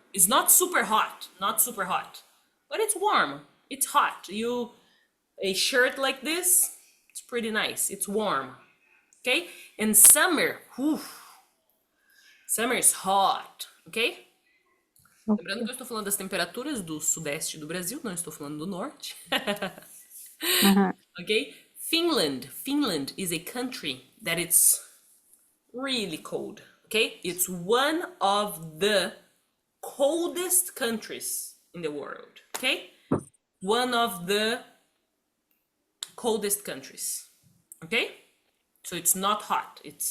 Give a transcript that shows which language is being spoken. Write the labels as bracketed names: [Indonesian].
[English] It's not super hot, but it's warm. It's hot. A shirt like this, it's pretty nice. It's warm, okay? And summer, summer is hot, okay? [Portuguese] Lembrando que eu estou falando das temperaturas do sudeste do Brasil, não estou falando do norte. [English] Okay? Finland is a country that it's really cold, okay? It's one of the coldest countries in the world, okay? One of the coldest countries, okay? So it's not hot.